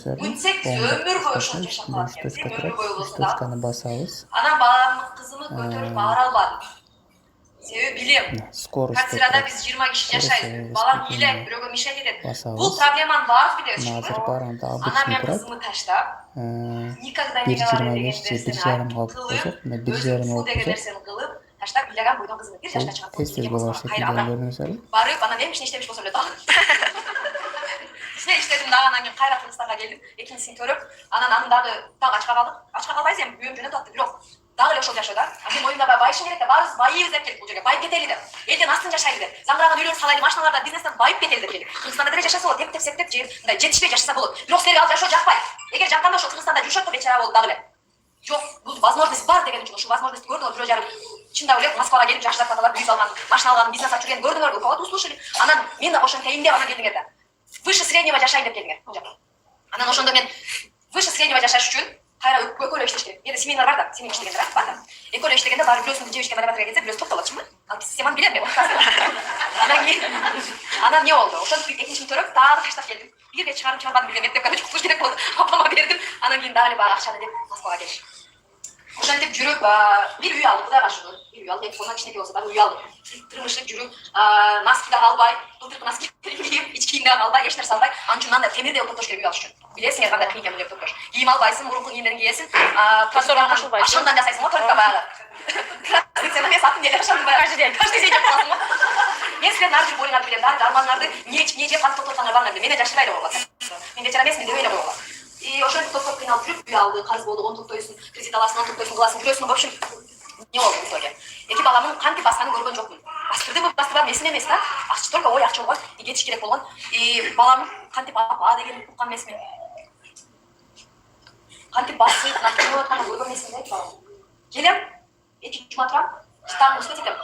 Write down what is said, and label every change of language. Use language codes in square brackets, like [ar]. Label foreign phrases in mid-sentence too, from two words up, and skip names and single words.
[ky] Үйтсек өмүр бою ошол жашап калат экенбиз. Өмүр бою болсо да. Басабыз. Анан баламдын кызымы көтөрүп бара албадым. Себеби билем. Квартирада биз 20 киши жашайбыз. Балам ыйлайт, бирөөгө мешать этет. Бул проблеманын баарын билебиз. Анан мен кызымы таштап, [ru] никогда не говори [ky] деген нерсени кылып, өзүм деген нерсени кылып, таштап ыйлаган бойдон кызым 1 жашка чыгат. Барып, анан эми иштебиш болсо эле дагы. Иштедим дагы, анан кийин кайра Кыргызстанга келдим, экинчисин көрүп, анан дагы ачка калдык. Ачка калбайбыз эми, үйөм жөнөтүп атты, бирок дагы эле ошол жашоо да. Мен оюмда байышың керек да, баарыбыз байыбыз деп келдик бул жерге, байып кетели деп. Элдин астын жашайлы деп. Заңгыраган үйлөрүн салайлы, машиналарда, бизнестен байып кетели деп келдик. Кыргызстанда деле жашаса болот, деп сектеп жер, мындай жетишпей жашаса болот. Бирок силерге ал жашоо жакпайт. Эгер жакканда ошол Кыргызстанда жашот да бечара болуп дагы эле. Жок, бул возможность бар деген үчүн ушул возможность көрдүңөр, бирөө жарым чындап эле Москвага келип жакшы зарплаталар, үй салган, машина алган, бизнес ачып жүргөн көрдүңөр, [ru] вот услышали. [ky] Анан мен да ошентейин деп анан келдиңер да. [ru] Выше среднего [ky] жашайын деп келдиңер. Анан ошондо мен [ru] выше среднего [ky] жашаш үчүн кайра экөө эле иштеш керек. Эде семьялар бар да, семья иштегендер бар да. Экөө эле иштегенде баары бирөөсүн жебишке математикага келсе, бирөөсү токтолот, чынбы? Ал системаны билем мен. Анан не болду? Ошентип экинчисин төрөп, дагы таштап келдим. Бирге чыгарып чыгарбадым билем, мектепке чукуш керек болду. Апама бердим. Анан кийин дагы эле баягы акчаны деп Москвага келдим. Ошентип жүрүп, бир үй алдык, Кудайга шүгүр. Бир үй алдык, онан кичинекей болсо дагы үй алдык. Тырмышып жүрүп, носки да албай, былтыркы носки кийип, ич кийим да албай, эч нерсе албай, анын үчүн мындай темирдей топтош керек үй алыш үчүн. Билесиңер кандай кыйын экен топтош. Кийим албайсың, мурунку кийимдерин кийесиң, кроссовканы кошулбайт. Ашындан жасайсың го, только баягы. Сен эмес атын деле ашанды баягы. [ru] Каждый день [ky] кыласың го. Мен силердин ар бир боюңарды билем, ар бир арманыңарды не жеп кантип токтотсаңар барыңар, менен жашырбай эле койгула. Мен бечара эмесмин деп эле койгула. И ошентип токтоп кыйналып жүрүп, үй алды, карыз болду, он токтойсуң, кредит аласың, он токтойсуң, кыласың, жүрөсүң, [ru] в общем, [ky] не болду [ru] в итоге. [ky] Эки баламын кантип басканын көргөн жокмун. Бастырдымбы, бастырбадымбы эсимде эмес да. Только ой акча болгон, и кетиш керек болгон. И балам кантип апа деген уккан эмесмин. Кантип басып, накырып атканын көргөн эмесмин да балам. Келем, экинчи жума турам, чытаңды университет кетем.